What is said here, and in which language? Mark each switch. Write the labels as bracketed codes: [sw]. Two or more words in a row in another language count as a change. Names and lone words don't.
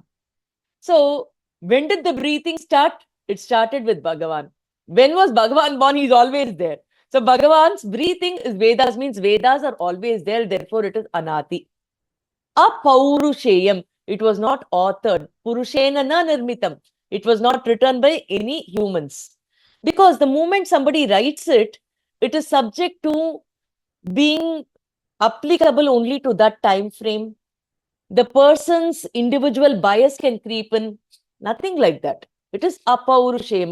[en] So, when did the breathing start? It started with Bhagavan. When was Bhagavan born? He's always there. So, Bhagavan's breathing is Vedas, means Vedas are always there. Therefore, it is Anati. Apaurusheyam. It was not authored. [sa] Purushena na nirmitam. [en] It was not written by any humans. Because the moment somebody writes it, it is subject to being applicable only to that time frame. The person's individual bias can creep in. Nothing like that. It is apaurusheyam.